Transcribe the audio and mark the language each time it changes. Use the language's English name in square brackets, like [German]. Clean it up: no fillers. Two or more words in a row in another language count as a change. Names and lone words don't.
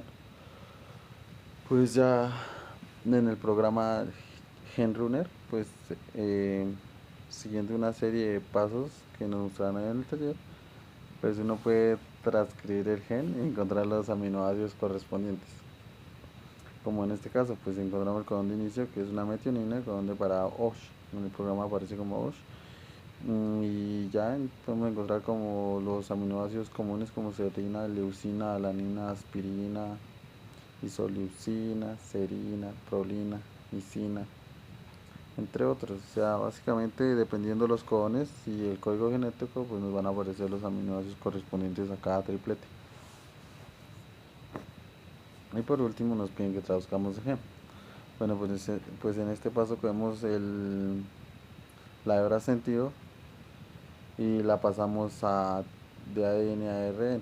[Spanish] Pues ya en el programa GenRunner, pues siguiendo una serie de pasos que nos mostraron en el taller, pues uno puede transcribir el gen y encontrar los aminoácidos correspondientes. Como en este caso, pues encontramos el codón de inicio que es una metionina, el codón de parada OSH, en el programa aparece como OSH. Y ya podemos encontrar como los aminoácidos comunes como serina, leucina, alanina, aspirina, isoleucina, serina, prolina, lisina, entre otros. O sea, básicamente dependiendo de los codones y el código genético, pues nos van a aparecer los aminoácidos correspondientes a cada triplete. Y por último nos piden que traduzcamos el gen. Bueno, pues en este paso cogemos la hebra sentido y la pasamos de ADN a ARN.